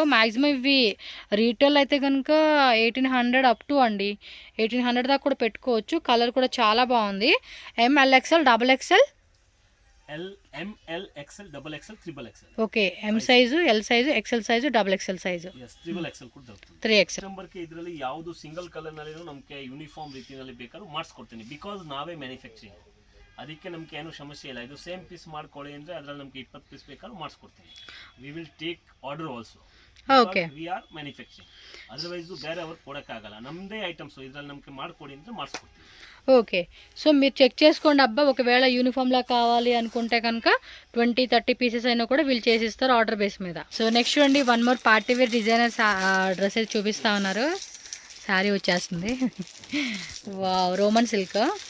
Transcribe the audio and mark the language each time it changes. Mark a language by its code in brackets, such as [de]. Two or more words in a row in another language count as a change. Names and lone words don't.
[te] మ్యాక్సిమం ఇవి రీటైల్ అయితే కనుక 1800 [en] up to [te] అండి, 1800 దాకా కూడా పెట్టుకోవచ్చు. కలర్ కూడా చాలా బాగుంది. MLXL, XXL, ML, XL, XXL, XXL. ఓకే, M సైజు, L సైజు, XL సైజು, XXL ಸೈಜು, [kn] XXL ಕೂಡ ದೊರಕುತ್ತೆ. 3XL ನಂಬರ್ಗೆ ಇದರಲ್ಲಿ ಯಾವುದು [en] single colour [kn] ನಲ್ಲಿ ನಮಗೆ ಯೂನಿಫಾರ್ಮ್ ರೀತಿಯಲ್ಲಿ ಬೇಕಾದ್ರೂ ಮಾಡಿಸ್ಕೊಡ್ತೀನಿ. ಬಿಕಾಸ್ ನಾವೇ ಮ್ಯಾನುಫ್ಯಾಕ್ಚರಿಂಗ್, ಅದಕ್ಕೆ ನಮಗೆ ಏನು ಸಮಸ್ಯೆ ಇಲ್ಲ. ಇದು [en] same piece [kn] ಮಾಡ್ಕೊಳ್ಳಿ ಅಂದ್ರೆ ಅದರಲ್ಲಿ ನಮಗೆ 20 ಪೀಸ್ ಬೇಕಾದ್ರೂ ಮಾಡಿಸ್ಕೊಡ್ತೀನಿ. [en] We will take order also. [kn] ಓಕೆ, [en] We are manufacturing. [kn] ಅದರ್ವೈಸ್ ಬೇರೆ ಅವ್ರು ಕೊಡೋಕ್ಕಾಗಲ್ಲ. ನಮ್ಮದೇ ಐಟಮ್ಸ್ ಇದರಲ್ಲಿ ನಮಗೆ ಮಾಡ್ಕೊಡಿ ಅಂದ್ರೆ ಮಾಡಿಸ್ಕೊಡ್ತೀನಿ. [te] ఓకే, సో మీరు చెక్ చేసుకోండి అబ్బా. ఒకవేళ యూనిఫామ్లా కావాలి అనుకుంటే కనుక 20-30 పీసెస్ అయినా కూడా వీళ్ళు చేసిస్తారు [en] order base [te] మీద. సో నెక్స్ట్ చూడండి, [en] one more party wear designer dresses [te] చూపిస్తా ఉన్నారు. శారీ వచ్చేస్తుంది. వావ్, [en] Roman silk.